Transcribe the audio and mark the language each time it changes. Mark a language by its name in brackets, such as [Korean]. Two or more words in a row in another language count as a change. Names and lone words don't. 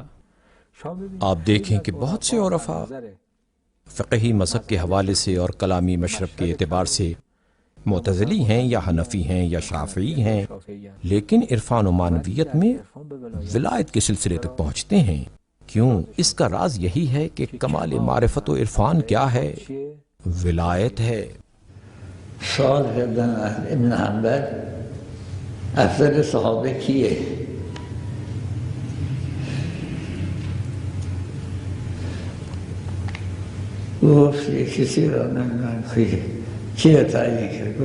[Urdu] آپ دیکھیں کہ بہت سے عرفاء فقہی مذہب کے حوالے سے اور کلامی مشرب کے اعتبار سے معتزلی ہیں یا حنفی ہیں یا شافعی ہیں، لیکن عرفان و معنویت میں ولایت کے سلسلے تک پہنچتے ہیں۔ کیوں؟ اس کا راز یہی ہے کہ کمال معرفت و عرفان کیا ہے؟ ولایت ہے۔ [Persian] سوال کردن ابن حنبل افضل صحابه کیه؟ گفت کسی را نمیدونم کی را تعیین کرد.